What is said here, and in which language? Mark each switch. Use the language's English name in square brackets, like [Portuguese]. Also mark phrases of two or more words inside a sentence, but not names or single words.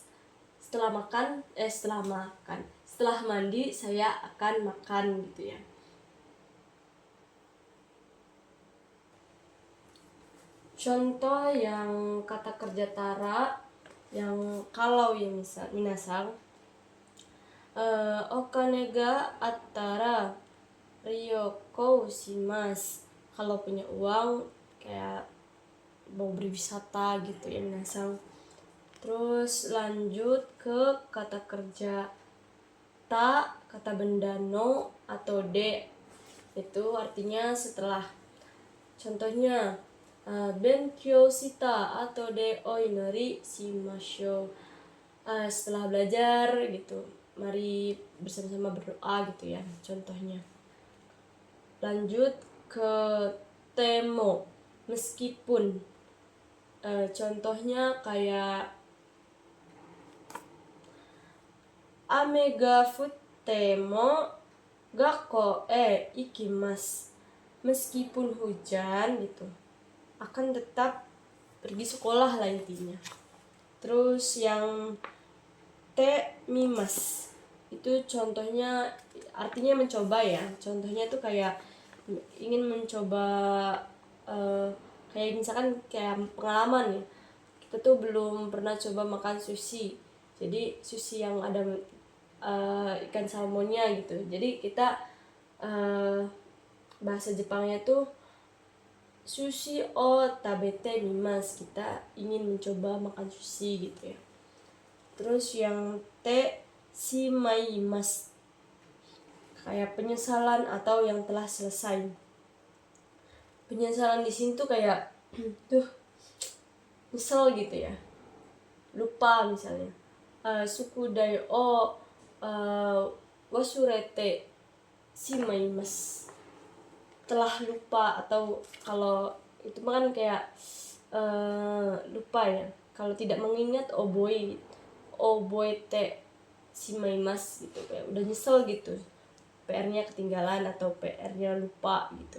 [Indonesian] Setelah makan, setelah mandi saya akan makan gitu ya. Contoh yang kata kerja tara yang kalau ya minasang [Japanese] お金があったら旅行します. [Indonesian] Kalau punya uang kayak mau berwisata gitu ya minasang. Terus lanjut ke kata kerja ta, kata benda no atau de, itu artinya setelah. [Japanese] Contohnya 勉強した後でお祈りしましょう. [Indonesian] Setelah belajar gitu, mari bersama-sama berdoa gitu ya contohnya. Lanjut ke temo, meskipun. Contohnya kayak [Japanese] 雨が降っても学校行きます. [Indonesian] Meskipun hujan gitu, akan tetap pergi sekolah lah intinya. Terus yang [Japanese] てみます [Indonesian] itu contohnya artinya mencoba ya. Contohnya tuh kayak ingin mencoba kayak misalkan kayak pengalaman ya. Kita tuh belum pernah coba makan sushi. Jadi sushi yang ada ikan salmonnya gitu. Jadi kita bahasa Jepangnya tuh [Japanese] 寿司を食べてみます, [Indonesian] kita ingin mencoba makan sushi gitu ya. Terus yang [Japanese] てしまいます, [Indonesian] kayak penyesalan atau yang telah selesai. Penyesalan di sini tuh kayak tuh nyesel gitu ya, lupa misalnya. [Japanese] 宿題を忘れてしまいます, [Indonesian] telah lupa, atau kalau itu mah kan kayak lupa ya. Kalau tidak mengingat [Japanese] 覚えてしまいます [Indonesian] gitu, kayak udah nyesel gitu, PR-nya ketinggalan atau PR-nya lupa gitu.